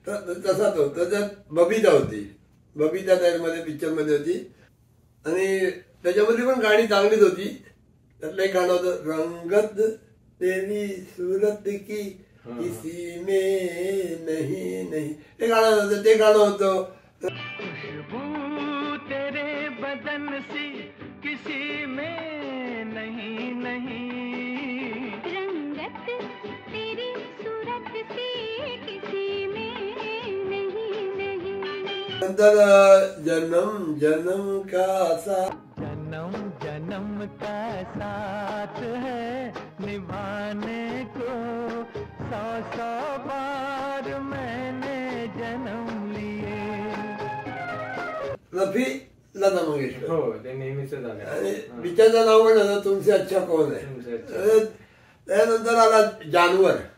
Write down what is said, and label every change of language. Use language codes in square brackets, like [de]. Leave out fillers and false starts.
[mr] तसा तो त्याच्यात बबिता होती बबिता त्यामध्ये पिक्चर मध्ये होती आणि त्याच्यामध्ये पण गाणी चांगलीच होती. त्यातलं एक गाणं होतं [hi] रंगत तेरी सूरत की किसी में नहीं नहीं [mr] ते गाणं होतं ते गाणं होतं. [hi] खुशबू तेरे बदन सी किसी में नहीं नहीं, रंगत तेरी सूरत सी किसी में नहीं नहीं. [mr] नंतर [hi] जन्म जन्म का साथ जन्म जन्म का साथ है निभाने को, 100 बार मैंने जन्म लिए. [mr] रफी लता मंगेशकर हो ते नेहमीच झालं आणि पिक्चरचं नाव पण होतं तुमसे अच्छा कौन है. त्यानंतर आला जानवर.